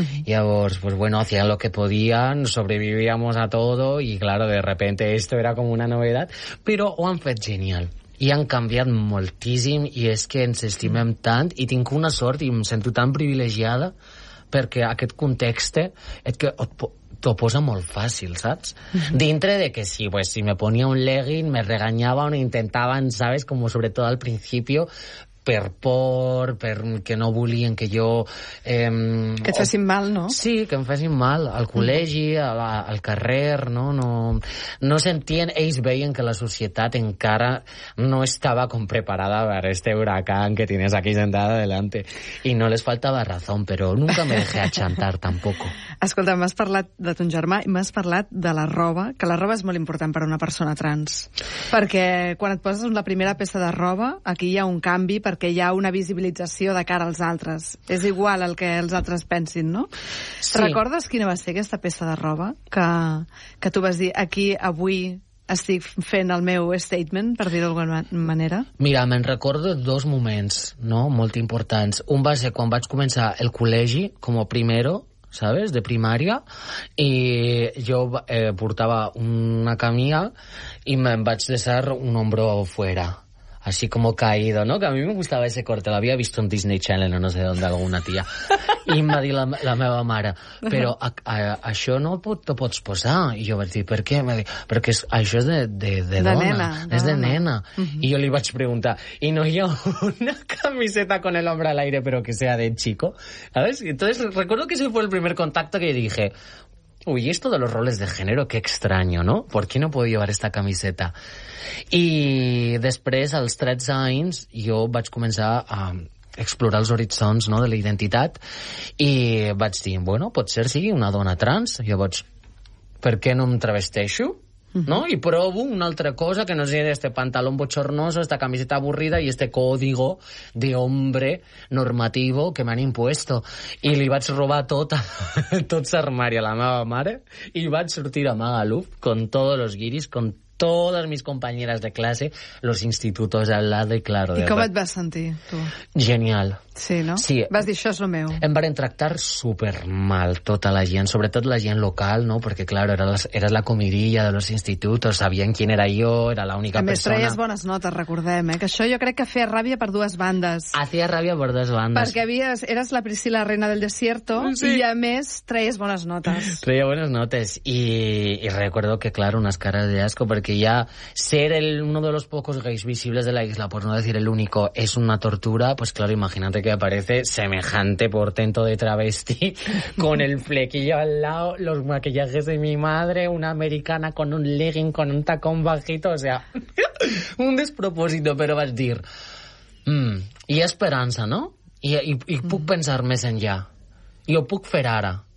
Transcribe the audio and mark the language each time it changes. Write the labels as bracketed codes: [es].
[ca] Llavors, [es] pues bueno, hacían lo que podían, sobrevivíamos a todo, y claro, de repente esto [ca] era com una novedat, però ho han fet genial i han canviat moltíssim, i és que ens estimem tant i tinc una sort i em sento tan privilegiada perquè aquest context és que t'ho posa molt fàcil, saps? [es] Dintre de que sí, pues, si me ponia un legging me regañaban, intentaban, sabes, como sobre todo al principio, [ca] per por, per que no volien que jo... Que et facin mal, no? Sí, que em facin mal. Al col·legi, al carrer, no? No sentien... Ells veien que la societat encara no estava com preparada per [es] este huracán que tienes aquí sentada adelante. [ca] I no les faltava raó, però [es] nunca me dejé achantar, tampoco. [ca] Escolta, m'has parlat de ton germà i m'has parlat de la roba, que la roba és molt important per a una persona trans. Perquè quan et poses la primera peça de roba, aquí hi ha un canvi, per perquè hi ha una visibilització de cara als altres. És igual el que els altres pensin, no? Sí. Recordes quina va ser aquesta peça de roba que tu vas dir aquí avui... Estic fent el meu statement, per dir-ho d'alguna manera. Mira, me'n recordo dos moments, no?, molt importants. Un va ser quan vaig començar el col·legi, com a primero, ¿sabes?, de primària, i jo portava una camisa i me'n vaig deixar [es] un hombro fuera, así como caído, ¿no? Que a mí me gustaba ese corte, lo había visto en Disney Channel o no sé dónde, alguna tía. [ca] I em va dir la meva mare, però això no t'ho pots posar. I jo vaig dir, per què? Va dir, perquè això és de nena. Uh-huh. I jo li vaig preguntar, i no hi ha una camiseta [es] con el hombre al aire, [ca] però [es] que sea de chico? ¿Sabes? Entonces, recuerdo que ese fue el primer contacto que yo dije... Uy, esto de los roles de género, qué extraño, ¿no? ¿Por qué no puedo llevar esta camiseta? [ca] I després, als 13 anys, jo vaig començar a explorar els horitzons, no?, de la identitat, i vaig dir, bueno, potser sigui una dona trans. Llavors, per què no em travesteixo? No? I provo una altra cosa que no sigui [es] este pantalón bochornoso, [ca] esta camiseta avorrida i [es] este código de hombre normativo [ca] que [es] m'han impuesto. [ca] I li vaig robar tot l'armari a la meva mare i vaig sortir a Magaluf [es] con todos los guiris, con todas mis compañeras de clase, los institutos al lado y claro. ¿Y cómo te vas a sentir tú? Genial. Sí, ¿no? Sí. [ca] Vas dir, això és lo meu. Em van tractar supermal tota la gent, sobretot la gent local, ¿no? [es] Porque claro, eras la comidilla de los institutos, [ca] sabien quién era yo, [es] era la única persona. [ca] A més, traies bones notes, recordem, ¿eh? Que això jo crec que feia ràbia per dues bandes. Hacía ràbia per dues bandes. Perquè eras la Priscila, [es] reina del desierto, [ca] sí. I a més, traies bones notes. Traia bones notes. [es] I recuerdo que, claro, unas caras de asco, que ya ser uno de los pocos gays visibles de la isla, por no decir el único, es una tortura, pues claro, imagínate que aparece semejante portento de travesti con el flequillo al lado, los maquillajes de mi madre, una americana con un legging, con un tacón bajito, o sea, un despropósito, pero vas a decir, y esperanza, ¿no? [ca] Y puc pensar més enllà, y lo puc fer ara.